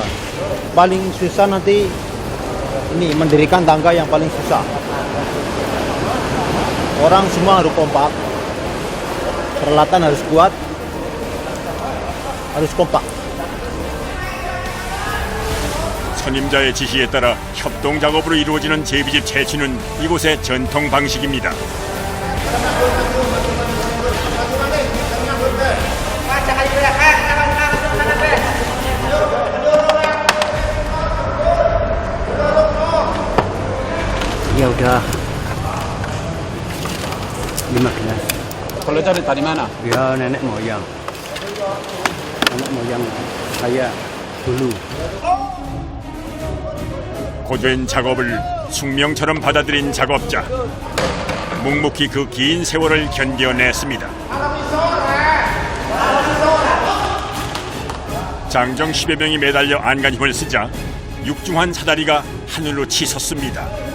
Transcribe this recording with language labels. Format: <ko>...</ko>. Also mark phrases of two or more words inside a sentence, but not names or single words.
<id>Paling susah nanti ini mendirikan tangga yang paling susah. Orang semua harus kompak, peralatan harus kuat, harus kompak.</id> <ko>선임자의 지시에 따라 협동 작업으로 이루어지는 제비집 채취는 이곳의 전통 방식입니다.</ko> <id>Ya udah 15. Kalau cari dari mana? Ya nenek moyang saya dulu.</id> <ko>고된 작업을 숙명처럼 받아들인 작업자. 묵묵히 그 긴 세월을 견뎌냈습니다. 장정 10여 명이 매달려 안간 힘을 쓰자 육중한 사다리가 하늘로 치솟습니다.</ko>